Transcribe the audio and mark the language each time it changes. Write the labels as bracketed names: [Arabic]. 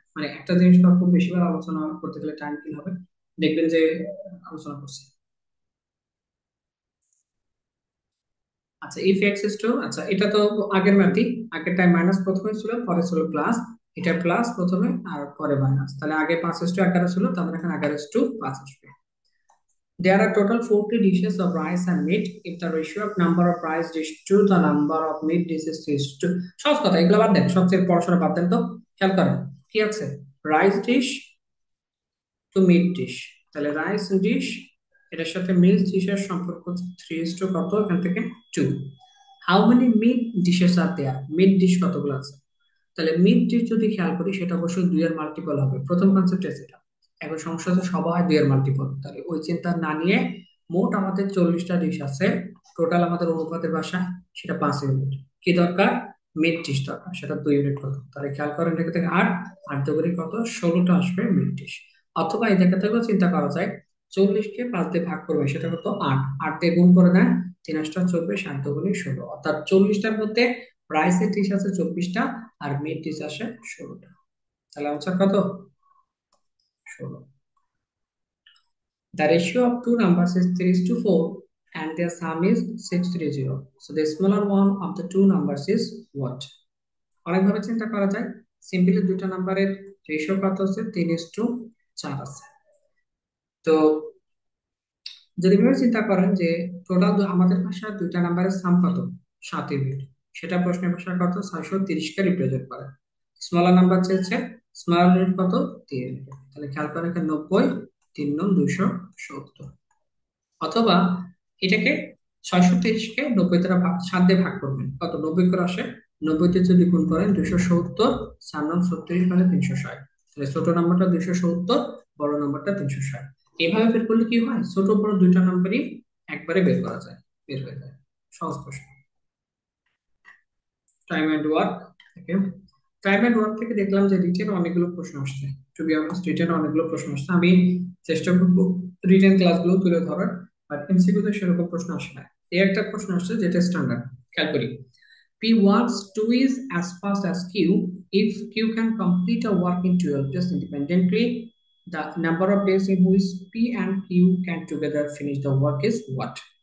[Bangla] মানে একটা জিনিস তো খুব বেশিবার আলোচনা করতে গেলে টাইম কিল হবে, দেখবেন যে আলোচনা করছি। আচ্ছা, [English] if x is two, [Bangla] আচ্ছা এটা তো আগের ম্যাথই, আগের টাইম মাইনাস প্রথমে ছিল, পরে ছিল প্লাস, এটা প্লাস প্রথমে আর পরে মাইনাস, তাহলে আগে 5:11 ছিল, তারপরে এখন 11:5 আসবে। [English] There are total 40 dishes of rice and meat. If the ratio of number of rice dish to the number of meat dishes is to, [Bangla] সহজ কথা, এগুলো বাদ দেন, সবচেয়ে পড়াশোনা বাদ দেন তো, খেয়াল করেন কি আছে, rice dish to meet dish, তাহলে রাইস ডিশ এটার সাথে মিট ডিশের সম্পর্ক হচ্ছে 3 কত, এখান থেকে 2। [English] how many meat dishes are there, [Bangla] meet dish কতগুলো আছে, তাহলে মিড ডিশ যদি খেয়াল করি সেটা অবশ্যই 2 এর মাল্টিপল হবে, প্রথম কনসেপ্ট সেটা। এখন সমস্যা হচ্ছে সবাই 2 এর মাল্টিপল, তাহলে ওই চিন্তা না নিয়ে মোট আমাদের 40টা ডিশ আছে, টোটাল আমাদের অনুপাতের ভাষা সেটা 5 ইউনিট, কি দরকার, মিড ডিশ দরকার, সেটা 2 ইউনিট কত, তাহলে খেয়াল করেন এখান থেকে 8, 8 দুগুণে কত 16টা আসবে মিড ডিশ। অথবা এই জায়গা থেকেও চিন্তা করা যায়, 40কে 5 দিয়ে ভাগ করবে, সেটা কত 8, 8 দিয়ে গুণ করে দেন, 3 8 24, 7 2 16, অর্থাৎ 40টার মধ্যে রাইসের ডিশ আছে 24টা আর মিড ডিশ আসে 16টা। তাহলে আনসার কত, 16। [English] The ratio of two numbers is 3:4 and their sum is 630, so the smaller one of the two numbers is what? [Bangla] অনেকভাবে চিন্তা করা যায়, সিম্পলি দুইটা নাম্বারের রেশিও কত আছে, 3:4 আছে। তো যদি ভাবে চিন্তা করেন যে টোটাল আমাদের ভাষায় দুইটা নাম্বারের সাম কত, 7 ইউনিট, সেটা প্রশ্নের ভাষা কত 630 কে রিপ্রেজেন্ট করে। স্মলার নাম্বার চেয়েছে, স্মলার ইউনিট কত 3 ইউনিট, তাহলে খেয়াল করেন এখানে 90, 3 9 270। অথবা এটাকে 630 কে 90 দ্বারা ভাগ, 7 দিয়ে ভাগ করবেন, কত 90 করে আসে, 90 তে যদি গুণ করেন 270, 4 9 36 মানে 360, তাহলে ছোট নাম্বারটা 270, বড় নাম্বারটা 360। এভাবে বের করলে কি হয়, ছোট বড় দুইটা নাম্বারই একবারে বের করা যায়, বের হয়ে যায়, সহজ প্রশ্ন। টাইম এন্ড ওয়ার্ক থেকে, টাইম এন্ড ওয়ার্ক থেকে দেখলাম যে রিটেন অনেকগুলো প্রশ্ন আসছে, [English] to be honest [Bangla] রিটেন অনেকগুলো প্রশ্ন আসছে, আমি চেষ্টা করবো রিটেন ক্লাসগুলো তুলে ধরার, বাট এমসিকিউ তে সেরকম প্রশ্ন আসে না। এই একটা প্রশ্ন আসছে যেটা স্ট্যান্ডার্ড, খেয়াল করি, [English] P works 2 is as fast as Q if Q can complete a work in 12 days independently. The number of days in which P and Q can together finish the work is what?